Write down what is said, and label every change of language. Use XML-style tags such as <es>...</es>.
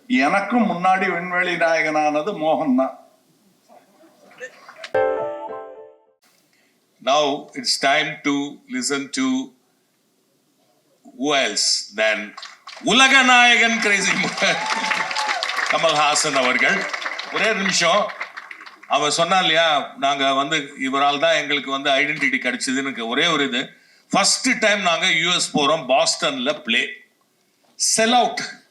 <ta>எனக்கும் முன்னாடி விண்வெளி நாயகனானது மோகன் தான்.</ta> <en>Now it's time to listen to who else than உலக நாயகன் Crazy Kamal Haasan அவர்கள்.</en> <ta>ஒரே நிமிஷம், அவர் சொன்னா இல்லையா, நாங்க இவரால் தான் எங்களுக்கு ஐடென்டிட்டி கிடைச்சதுன்னு. ஒரே ஒரு இது, ஃபர்ஸ்ட் டைம் நாங்க யூஎஸ் போறோம், பாஸ்டன்ல பிளே செல் அவுட்.</ta>